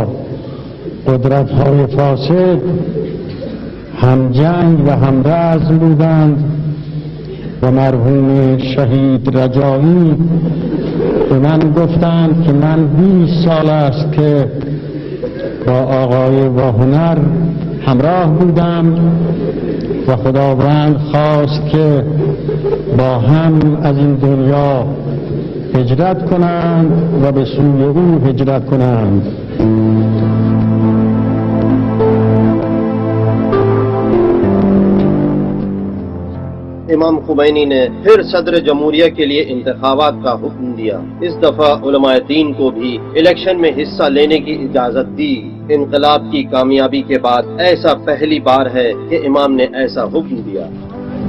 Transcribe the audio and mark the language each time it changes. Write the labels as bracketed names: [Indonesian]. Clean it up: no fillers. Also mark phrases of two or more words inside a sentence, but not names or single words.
[Persian] قدرت‌های فاسد هم جنگ و هم رزم بودند و مرحوم شهید رجایی به من گفتند که من 20 سال است که با آقای باهنر همراه بودم و خداوند خواست که با هم از این دنیا هجرت کنند و به سوی او هجرت کنند. [Urdu] امام خمینی نے پھر صدر جمہوریہ کے لیے انتخابات کا حکم دیا۔ اس دفعہ علماء دین کو بھی الیکشن میں حصہ لینے کی اجازت دی۔ انقلاب کی کامیابی کے بعد ایسا پہلی بار ہے کہ امام نے ایسا حکم دیا۔